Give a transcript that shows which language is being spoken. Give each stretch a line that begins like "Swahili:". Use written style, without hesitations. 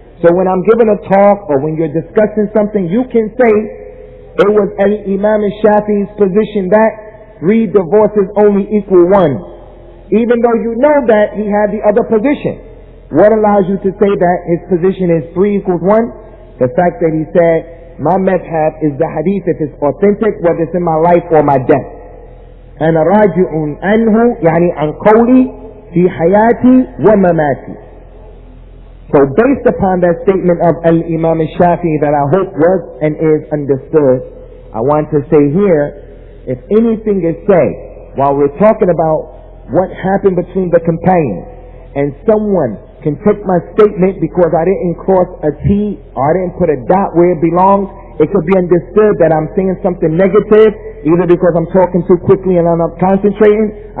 English: So when I'm giving a talk or when you're discussing something, you can say it was Al-Imam al-Shafi'i's position that 3 divorces only equal 1. Even though you know that he had the other position. What allows you to say that his position is 3 equals 1? The fact that he said, my madhab is the hadith if it's authentic, whether it's in my life or my death.
Arabic: أنا راجع عنه يعني عن قولي في حياتي ومماتي.
English: So based upon that statement of Al-Imam al-Shafi'i that I hope was and is understood, I want to say here, if anything is said while we're talking about what happened between the companions, and someone can take my statement because I didn't cross a T or I didn't put a dot where it belongs, it could be understood that I'm saying something negative, either because I'm talking too quickly and I'm not concentrating.